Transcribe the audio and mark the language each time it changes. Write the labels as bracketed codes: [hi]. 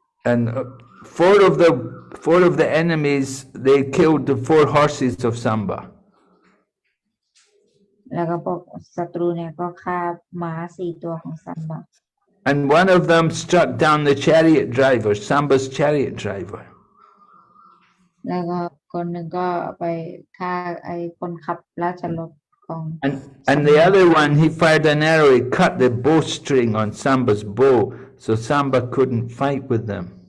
[en] And 4 of the enemies, they killed the 4 horses of Samba. [th] แล้วก็พวกศัตรูเนี่ยก็ฆ่าม้า4 ตัวของซัมบา [en] And 1 of them struck down the chariot driver, Samba's chariot driver. [th] แล้วก็คนหนึ่งก็ไปฆ่าคนขับราชรถของ [en] And the other one, he fired an arrow, he cut the bowstring on Samba's bow, so Samba couldn't fight with them.